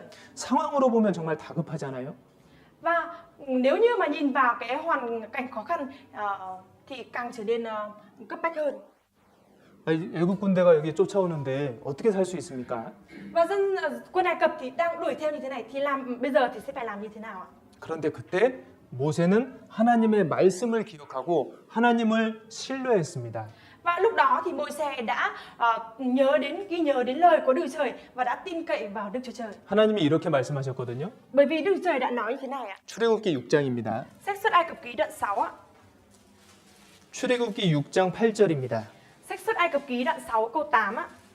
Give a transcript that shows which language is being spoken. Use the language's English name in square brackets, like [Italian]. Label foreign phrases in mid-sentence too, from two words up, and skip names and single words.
[Korean] 상황으로 보면 정말 다급하잖아요. [Vietnamese] Và nếu như mà nhìn vào cái hoàn cảnh khó khăn thì càng trở nên cấp bách hơn. [Korean] 애굽 군대가 여기 쫓아오는데 어떻게 살 수 있습니까? [Vietnamese] Và dân quân Ai Cập thì đang đuổi theo như thế này thì bây giờ thì sẽ phải làm như thế nào ạ? [Korean] 그런데 그때 모세는 하나님의 말씀을 기억하고 하나님을 신뢰했습니다. [Vietnamese] Và lúc đó thì Môi-se đã ghi nhớ đến lời của Đức Chúa Trời và đã tin cậy vào Đức Chúa Trời. [Korean] 하나님이 이렇게 말씀하셨거든요. [Vietnamese] Bởi vì Đức Chúa Trời đã nói như thế này ạ. [Korean] 출애굽기 6장입니다. [Vietnamese] Sách Xuất Ai Cập ký đoạn 6 ạ. [Korean] 출애굽기 6장 8절입니다. [Vietnamese] Sách Xuất Ai Cập ký đoạn 6 câu 8 ạ.